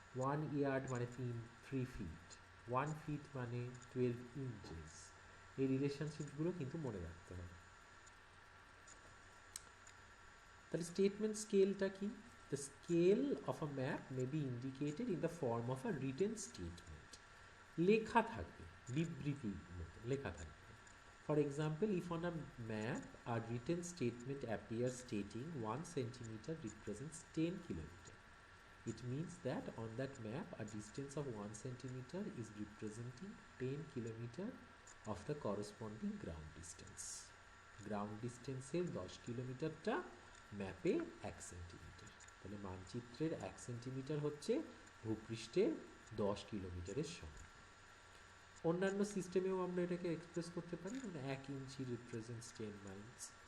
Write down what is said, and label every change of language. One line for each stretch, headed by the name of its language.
Bangla: 1 yard মানে 3 fit, 1 fit মানে 12 inches. এই রিলেশনশিপগুলো কিন্তু মনে রাখতে হবে। তাহলে স্টেটমেন্ট স্কেলটা কি?
English: The scale of a map may be indicated in the form of a written statement.
Bangla: লেখা থাকবে, বিবৃতির মতো লেখা থাকবে।
English: For example, if on a map a written statement appears stating 1 centimeter represents 10 kilometer, it means that on that map a distance of 1 centimeter is representing 10 kilometer of the corresponding ground distance.
Bangla: Ground ডিস্টেন্সের 10 কিলোমিটারটা ম্যাপে 1 centimetre. তাহলে মানচিত্রের 1 centimetre হচ্ছে ভূপৃষ্ঠের 10 কিলোমিটারের সমান। অন্যান্য সিস্টেমেও আমরা এটাকে এক্সপ্রেস করতে পারি, মানে 1 ইঞ্চি রিপ্রেজেন্টস 10 মাইলস।